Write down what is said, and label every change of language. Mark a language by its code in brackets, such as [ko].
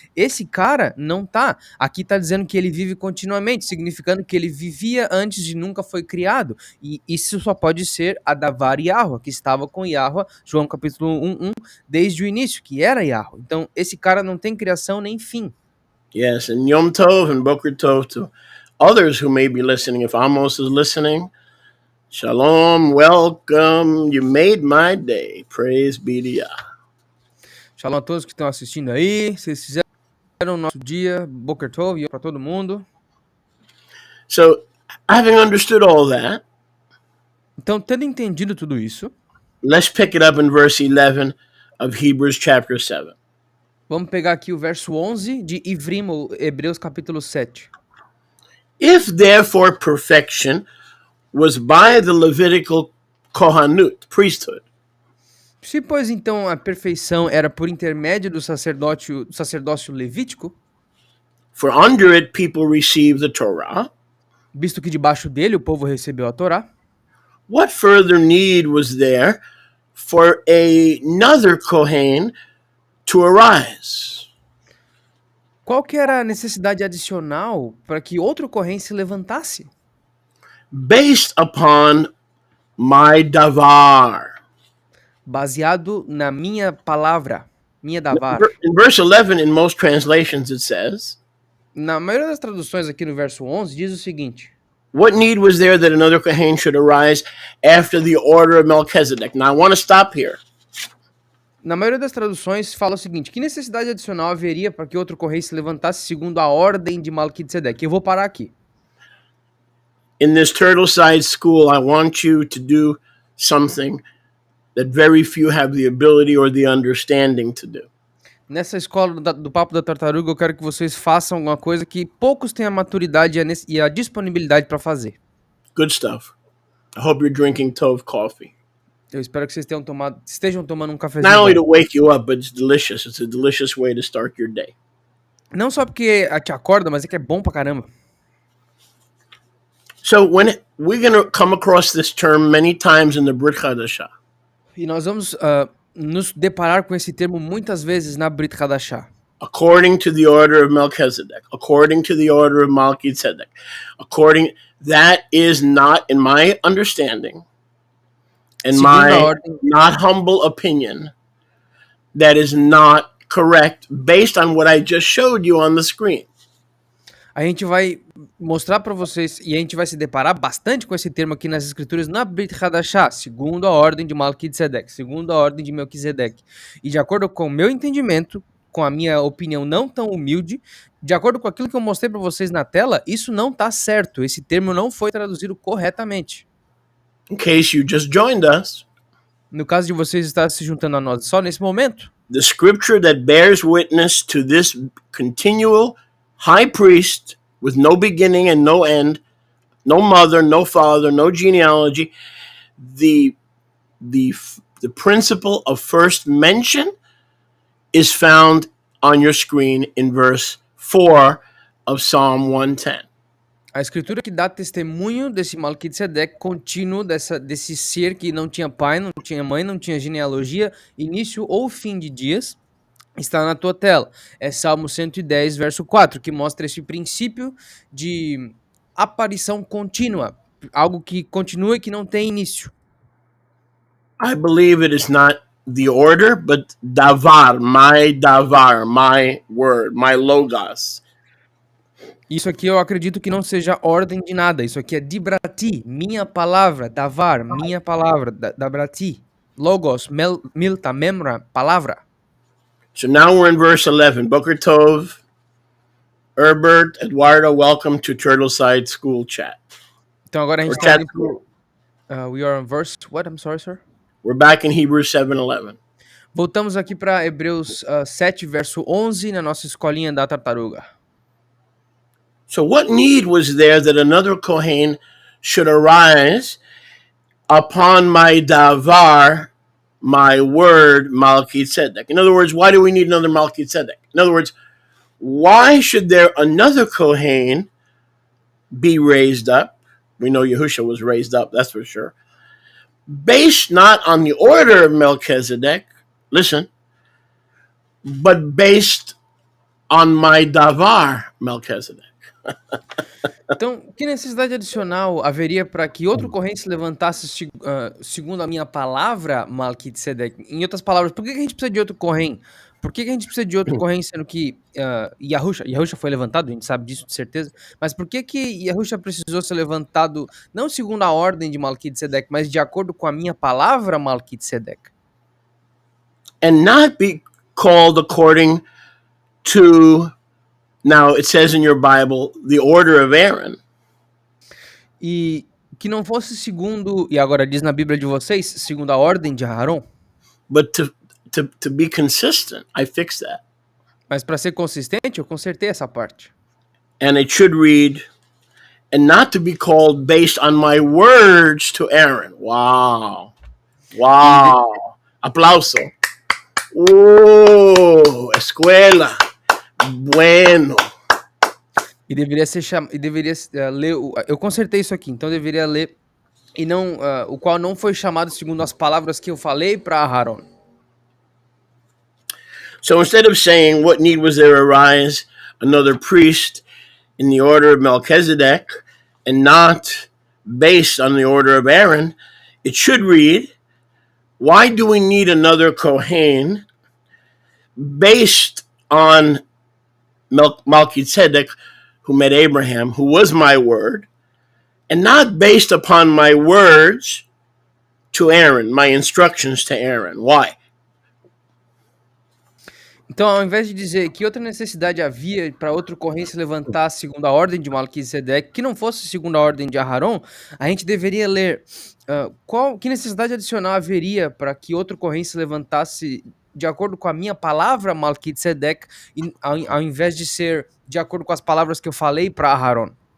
[pt] Esse cara não tá. Aqui tá dizendo que ele vive continuamente, significando que ele vivia antes de nunca foi criado. E isso só pode ser Adavar Yahua, que estava com Yahua, João capítulo 1, desde o início, que era Yahua. Então, esse cara não tem criação nem fim. [en] Yes, and Yom Tov and Boker Tov to others who may be listening. If Amos is listening, Shalom, welcome. You made my day. Praise be to Yah. [pt] Shalom a todos que estão assistindo aí. Vocês fizeram o nosso dia. Boker Tov e para todo mundo. [en] So, having understood all that, [pt] então, tendo entendido tudo isso, [en] let's pick it up in verse 11 of Hebrews chapter 7. [pt] Vamos pegar aqui o verso 11 de Hebreus capítulo 7. [en] If therefore perfection was by the Levitical Kohanut, priesthood. [pt] Se, pois, então a perfeição era por intermédio do sacerdócio levítico, [en] for under it people received the Torah, [pt] visto que debaixo dele o povo recebeu a Torá, [en] what further need was there for another Kohen to arise? [pt] Qual que era a necessidade adicional para que outro Kohen se levantasse? [en] Based upon my davar. [pt] Baseado na minha palavra, minha davar. [en] In verse 11, in most translations it says, [pt] na maioria das traduções aqui no verso 11 diz o seguinte: [en] what need was there that another Kohen should arise after the order of Melchizedek? Now I want to stop here. [pt] Na maioria das traduções fala o seguinte: que necessidade adicional haveria para que outro Kohen se levantasse segundo a ordem de Melquisedeque? Eu vou parar aqui. [en] In this turtle-side school, I want you to do something that very few have the ability or the understanding to do. [pt] Nessa escola do papo da tartaruga, eu quero que vocês façam alguma coisa que poucos têm a maturidade e a disponibilidade para fazer. [en] Good stuff. I hope you're drinking Tov coffee. [pt] Eu espero que vocês estejam tomando um cafezinho. [en] Not only to wake you up, but it's delicious. It's a delicious way to start your day. [pt] Não só porque te acorda, mas é que é bom pra caramba. [en] So when we're going to come across this term many times in the Brit Hadashah. [pt] E nós vamos nos deparar com esse termo muitas vezes na Brit Hadashah. [en] According to the order of Melchizedek, according to the order of Melchizedek, that is not, in my understanding, in my not humble opinion, that is not correct based on what I just showed you on the screen. [pt] A gente vai mostrar para vocês e a gente vai se deparar bastante com esse termo aqui nas escrituras na Brit Hadashah, segundo a ordem de Melquisedeque, segundo a ordem de Melquisedeque. E de acordo com o meu entendimento, com a minha opinião não tão humilde, de acordo com aquilo que eu mostrei para vocês na tela, isso não está certo. Esse termo não foi traduzido corretamente. [en] In case you just joined us, [pt] no caso de vocês estar se juntando a nós só nesse momento, [en] the scripture that bears witness to this continual high priest with no beginning and no end, no mother, no father, no genealogy, the principle of first mention is found on your screen in verse 4 of Psalm 110. [pt] A escritura que dá testemunho desse Melquisedeque contínuo, desse ser que não tinha pai, não tinha mãe, não tinha genealogia, início ou fim de dias, está na tua tela. É Salmo 110, verso 4, que mostra esse princípio de aparição contínua, algo que continua e que não tem início. [en] I believe it is not the order, but davar, my word, my logos. [pt] Isso aqui eu acredito que não seja ordem de nada. Isso aqui é dibrati, minha palavra, davar, minha palavra, dabrati, logos, milta, memra, palavra. [en] So now we're in verse 11. Boker Tov, Herbert, Eduardo, welcome to Turtleside School Chat. [pt] Então agora a gente está indo pro... [en] we are on verse... What? I'm sorry, sir? We're back in Hebrews 7:11. [pt] Voltamos aqui para Hebreus 7, verso 11, na nossa escolinha da tartaruga. [en] So what need was there that another Kohen should arise upon my davar, my word, Melquisedeque? In other words, why do we need another Melquisedeque? In other words, why should there another Kohen be raised up? We know Yahusha was raised up, that's for sure. Based not on the order of Melchizedek, listen, but based on my davar, Melchizedek. [pt] Então, que necessidade adicional haveria para que outro corrente se levantasse segundo a minha palavra, Melquisedeque? Em outras palavras, por que a gente precisa de outro corrente? Por que a gente precisa de outro corrente, sendo que Yahusha foi levantado, a gente sabe disso de certeza, mas por que Yahusha precisou ser levantado não segundo a ordem de Melquisedeque, mas de acordo com a minha palavra, Melquisedeque? [en] And not be called according to, now it says in your Bible, the order of Aaron. [pt] E que não fosse segundo, e agora diz na Bíblia de vocês, segundo a ordem de Aarão. [en] But to be consistent, I fixed that. [pt] Mas para ser consistente, eu consertei essa parte. [en] And it should read, and not to be called based on my words to Aaron. [pt] Wow. Wow. Aplauso. [es] Oh, escuela. Bueno. [pt] E deveria ser ler. Eu consertei isso aqui, então deveria ler. E não, o qual não foi chamado segundo as palavras que eu falei para Aarão. [en] So instead of saying, what need was there arise another priest in the order of Melchizedek and not based on the order of Aaron, it should read, why do we need another Kohen based on Melchizedek, who met Abraham, who was my word, and not based upon my words to Aaron, my instructions to Aaron? Why? [pt] Então, ao invés de dizer que outra necessidade havia para outro corrente se levantar segundo a ordem de Melquisedeque, que não fosse segundo a ordem de Aarão, a gente deveria ler que necessidade adicional haveria para que outro corrente se levantasse de acordo com a minha palavra, Melquisedeque, ao invés de ser de acordo com as palavras que eu falei para Aarão.